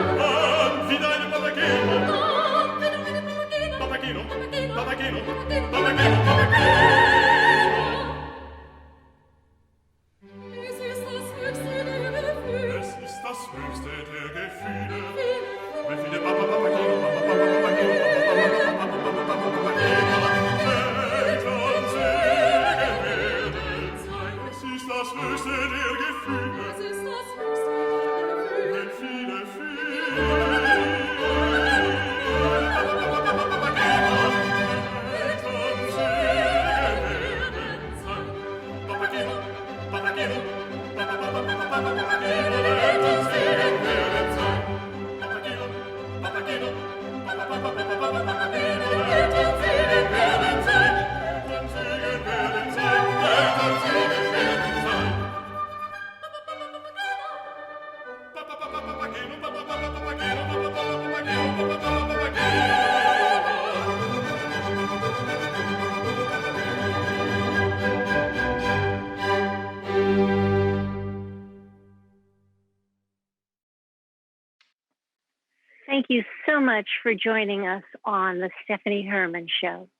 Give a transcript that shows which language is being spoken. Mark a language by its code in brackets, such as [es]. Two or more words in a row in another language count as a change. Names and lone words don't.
[de] dann wieder eine Papageno, dann wieder eine Papageno, Papageno, Papageno, Papageno, Papageno, Papageno, Papageno. Es ist das höchste der Gefühle, Es ist das höchste der Gefühle. viele Wenn viele Papa, Papageno, Papa, Papa, Papageno, Papa, Papa, Papa, Papa, Papageno, Eltern Segen werden sein. Es ist das höchste der Gefühle. es ist das höchste der Gefühle, Wenn viele, viele Papa, Papa, Papa, Papageno, Eltern Segen werden sein. Papageno, Papageno, Papa, Papa, Papa, Papa, Papageno, Eltern Segen werden sein. Papageno, Papageno, Papa, Papa, Papa, Papa, Papageno, Eltern Segen werden sein. Eltern Segen werden sein. Eltern Segen werden sein. Papa, Papa, Papageno, Papa, Papa, Papageno, Papa, Papa, Papageno, Papa, Papa, Papageno. [en] Thank you so much for joining us on the Stephanie Herman Show.